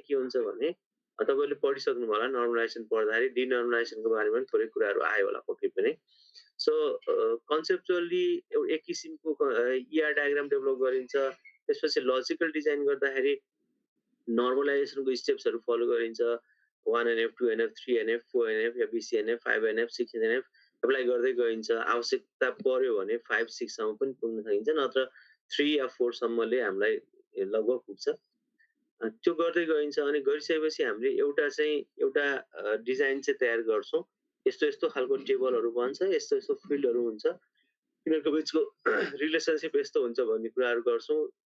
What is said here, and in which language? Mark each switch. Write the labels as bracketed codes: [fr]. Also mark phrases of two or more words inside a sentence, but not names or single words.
[ne] के हुन्छ भने तपाईले पढिसक्नु होला नर्मलाइजेसन पढ्दाखेरि डिनर्मलाइजेसनको बारेमा पनि थोरै कुराहरू आयो होला पक्कै पनि [en] so conceptually [ne] एक किसिमको ER [en] diagram develop [ne] गरिन्छ त्यसपछि [en] logical design [ne] गर्दाखेरि नर्मलाइजेसनको स्टेप्सहरू फलो गरिन्छ 1NF 2NF 3NF 4NF BCNF 5NF 6NF एप्लाई गर्दै गइन्छ आवश्यकता पर्यो भने 5 6 सम्म पनि पुग्न सकिन्छ नत्र 3 या 4 सम्मले हामीलाई लगभग पुग्छ त्यो गर्दै गइन्छ अनि गरिसकेपछि हामीले एउटा डिजाइन चाहिँ तयार गर्छौं यस्तो यस्तो खालको टेबलहरू बन्छ यस्तो यस्तो फिल्डहरू हुन्छ तिनीहरूको बीचको रिलेसनशिप यस्तो हुन्छ भन्ने कुराहरू गर्छौं